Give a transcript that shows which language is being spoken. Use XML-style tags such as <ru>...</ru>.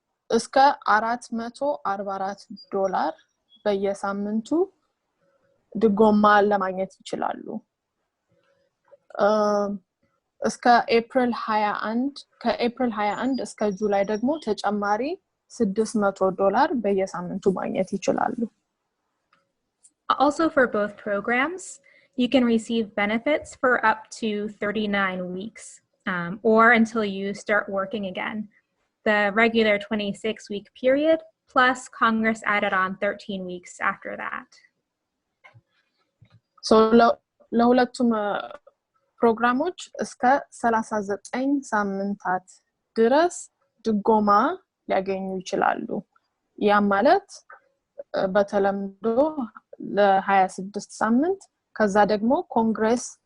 <am>እስከ $444 በየሳምንቱ ድጎማ ለማግኘት ይችላሉ። እስከ ኤፕሪል 21 እስከ ጁላይ ደግሞ ተጨማሪ $600 በየሳምንቱ ማግኘት ይችላሉ።</am> <en>Also, for both programs, you can receive benefits for up to 39 weeks or until you start working again. The regular 26-week period plus Congress added on 13 weeks after that.</en> <am>So ለሁለቱም ፕሮግራሞች እስከ 39 ሳምንታት ድረስ ድጎማ ሊያገኙ ይችላሉ። ያ ማለት በተለምዶ ለ26 ሳምንት ከዛ ደግሞ ኮንግሬስ</am>